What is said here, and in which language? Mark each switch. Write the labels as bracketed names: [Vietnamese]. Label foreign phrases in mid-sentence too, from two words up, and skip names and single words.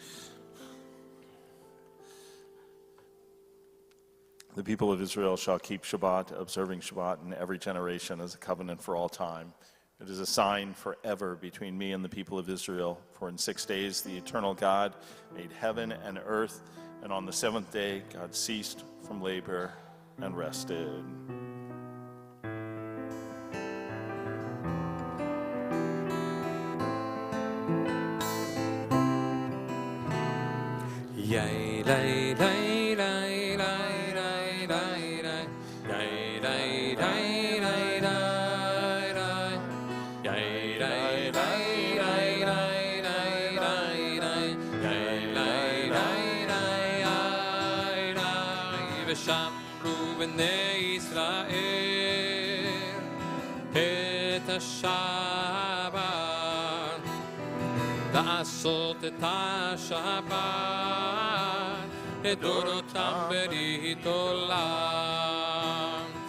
[English] The people of Israel shall keep Shabbat, observing Shabbat in every generation as a covenant for all time. It is a sign forever between me and the people of Israel. For in 6 days the eternal God made heaven and earth, and on the seventh day God ceased from labor and rested. Yay, lay, lay, lay, lay, lay, lay, lay. Yay, lay, lay, lay, lay, lay. Yay, lay, lay, lay, lay, lay, lay, lay. Yay, lay, lay, lay, lay, lay. [Hebrew] ושמרו בני ישראל את השבת, לעשות את השבת לדורותם ברית עולם.